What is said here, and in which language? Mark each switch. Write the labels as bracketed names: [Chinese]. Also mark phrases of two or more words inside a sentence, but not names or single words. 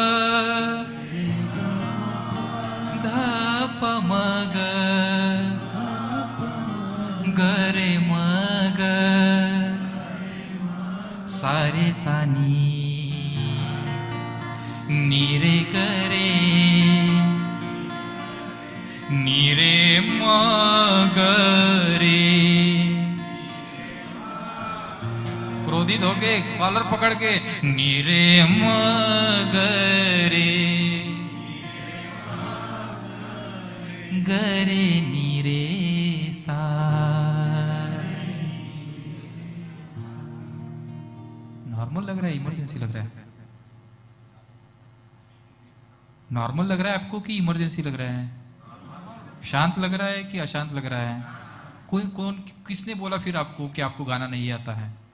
[Hindi] प म ग ग रे म ग सा रे सा नी रे ग रे नी रे म ग रे। क्रोधित होके कॉलर पकड़ के नी रे म ग रे गरे नीरे सा। नॉर्मल लग रहा है, इमरजेंसी लग रहा है? नॉर्मल लग रहा है आपको कि इमरजेंसी लग रहा है? शांत लग रहा है कि अशांत लग रहा है? कौन किसने बोला फिर आपको कि आपको गाना नहीं आता है?